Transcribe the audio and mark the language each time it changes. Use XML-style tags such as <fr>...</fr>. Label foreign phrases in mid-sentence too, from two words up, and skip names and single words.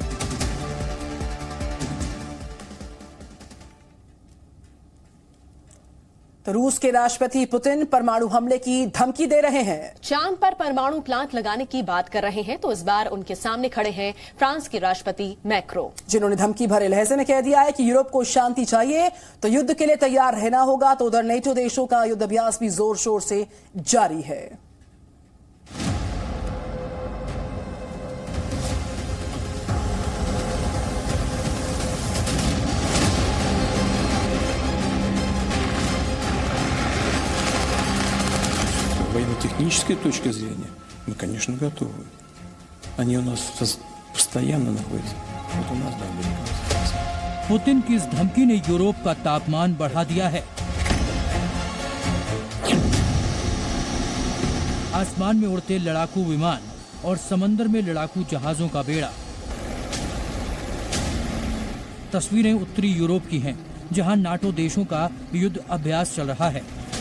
<hi>तो रूस के राष्ट्रपति पुतिन परमाणु हमले की धमकी दे रहे हैं। चांद पर परमाणु प्लांट लगाने की बात कर रहे हैं, तो इस बार उनके सामने खड़े हैं फ्रांस के राष्ट्रपति मैक्रो, जिन्होंने धमकी भरे लहजे में कह दिया है कि यूरोप को शांति चाहिए तो युद्ध के लिए तैयार रहना होगा। तो उधर नेटो देशों का युद्धाभ्यास भी जोर शोर से जारी है।</hi> <ru>Военно-технической точки зрения мы, конечно, готовы. Они у нас постоянно находятся. Вот у нас, да, американцы.</ru> <hi>पुतिन की इस धमकी ने यूरोप का तापमान बढ़ा दिया है। आसमान में उड़ते लड़ाकू विमान और समंदर में लड़ाकू जहाजों का बेड़ा। तस्वीरें उत्तरी यूरोप की हैं, जहां नाटो देशों का युद्ध अभ्यास चल रहा है।</hi>